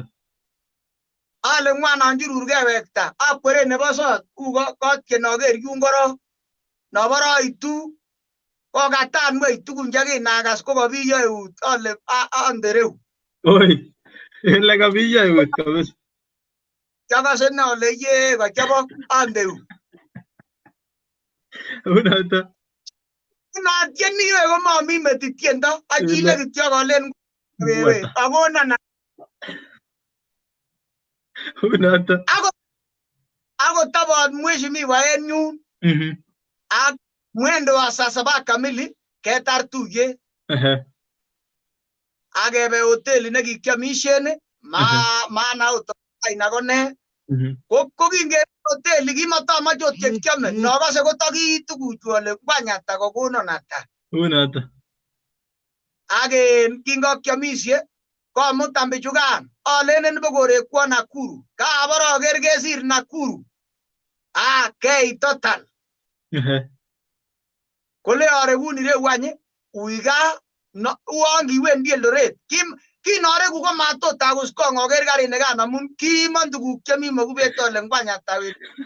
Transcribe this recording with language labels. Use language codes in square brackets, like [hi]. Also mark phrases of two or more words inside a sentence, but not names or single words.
[kln] ale ngwana njurur kewekta akwere nebo sot kotien aker yun korok naboroitu kokatan wei tugun chekinakas kokabiyo eut ale andereu Oi. Ele kabiyo eut kabisa. Chakase ne ale ye kachobok andeu Unoto. Natieni iwe komami metit tiendo achile kityo kolen wewe akona Unoto. Ako tabot mheshimiwa en yun ak [sw] mwendo wa saa 7 kamili [kln] ketar tuye akebe hoteli nekikiamishen maana utaina kone ko kinge hoteli kimatomoche ot chekiame nokose kotakii tuguchu ale kwanyata kokonon ata Unoto. Ake kingokiamisie komutan bichukan alenen bokorekwo Nakuru kabaraker kesir Nakuru kei total kole arekun ireu wany uiga uangiwendi Eldoret kinoreku komatot akus kong aker karit nekan amun kiimon tuguk chemi mokubet ale ngwanyata wet